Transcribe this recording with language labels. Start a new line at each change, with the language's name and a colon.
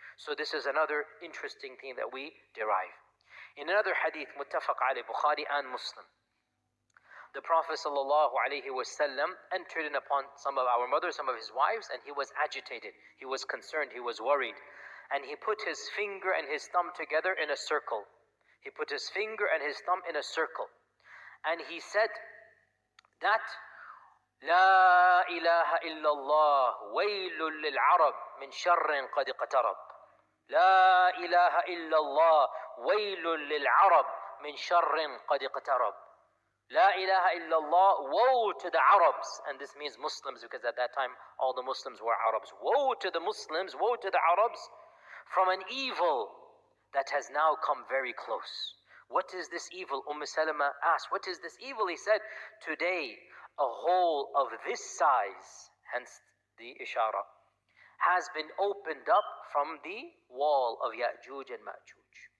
English: So this is another interesting thing that we derive. In another hadith, muttafaq alayh, Bukhari and Muslim, the Prophet ﷺ entered in upon some of our mothers, some of his wives, and he was agitated, he was concerned, he was worried. And he put his finger and his thumb together in a circle. He put his finger and his thumb in a circle. And he said that,
Arabic: لا إله إلا الله ويل للعرب من شر قد اقترب. لا إله إلا الله ويل للعرب من شر قد اقترب. La ilaha illallah,
English: woe to the Arabs. And this means Muslims, because at that time all the Muslims were Arabs. Woe to the Muslims, woe to the Arabs from an evil that has now come very close. What is this evil? Salama asked, what is this evil? He said, today a hole of this size, hence the ishara, has been opened up from the wall of Ya'juj and Ma'juj.